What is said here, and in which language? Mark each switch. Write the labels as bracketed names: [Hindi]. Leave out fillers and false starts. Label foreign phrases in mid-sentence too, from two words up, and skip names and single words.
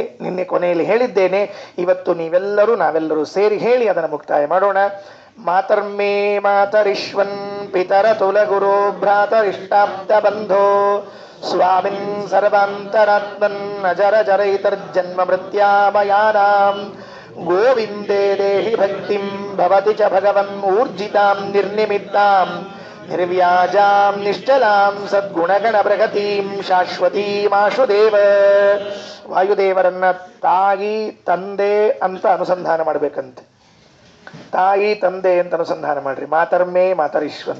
[Kannada] ನಿನ್ನೆ ಕೊನೆಯಲ್ಲಿ ಹೇಳಿದ್ದೇನೆ, ಇವತ್ತು ನಾವೆಲ್ಲರೂ ಸೇರಿ ಹೇಳಿ ಅದನ್ನು ಮುಕ್ತಾಯ ಮಾಡೋಣ. [Sanskrit] ಮಾತರ್ಮೇ ಮಾತರಿಶ್ವನ್ ಪಿತರ ತುಲಗುರು ಭ್ರಾತರಿಷ್ಟಾಬ್ದ ಬಂಧೋ ಸ್ವಾಮಿನ್ ಸರ್ವಾಂತರಾತ್ಮನ್ ಅಜರ ಜರೈತರ್ಜನ್ಮ ಮೃತ್ಯಾಮಯಾನಾಂ ಗೋವಿಂದೇ ದೇಹಿ ಭಕ್ತಿಂ ಭವತಿ ಚ ಭಗವನ್ ಊರ್ಜಿತಾಂ ನಿರ್ನಿಮಿತ್ತಾಂ ನಿರ್ವ್ಯಾಜಾಂ ನಿಶ್ಚಲಾಂ ಸದ್ಗುಣಗಣ ಪ್ರಗತಿಂ ಶಾಶ್ವತೀಮಾಶುದೇವ. [Kannada] ವಾಯುದೇವರನ್ನ ತಾಯಿ ತಂದೆ ಅಂತ ಅನುಸಂಧಾನ ಮಾಡ್ಬೇಕಂತೆ. ತಾಯಿ ತಂದೆ ಅಂತ ಅನುಸಂಧಾನ ಮಾಡ್ರಿ. [Sanskrit] ಮಾತರ್ಮೇ ಮಾತರೀಶ್ವನ್.